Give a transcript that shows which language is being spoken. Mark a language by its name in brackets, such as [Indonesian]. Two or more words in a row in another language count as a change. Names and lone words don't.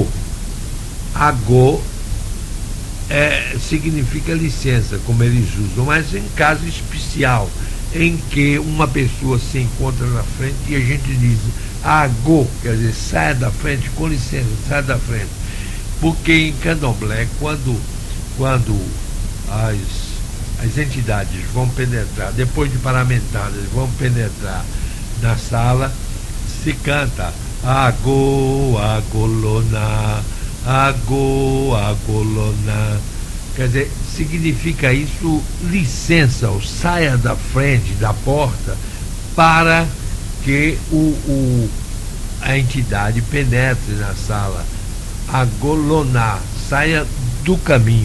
[Portuguese] Agô significa licença, como eles usam, mas em caso especial, em que uma pessoa se encontra na frente e a gente diz agô, quer dizer, saia da frente, com licença, saia da frente. Porque em Candomblé, quando as entidades vão penetrar, depois de paramentadas, vão penetrar na sala, se canta [Yoruba] agô, agolona, agô, agolona. [Portuguese] Quer dizer, significa isso licença, ou saia da frente da porta para que a entidade penetre na sala. Agolona, saia do caminho.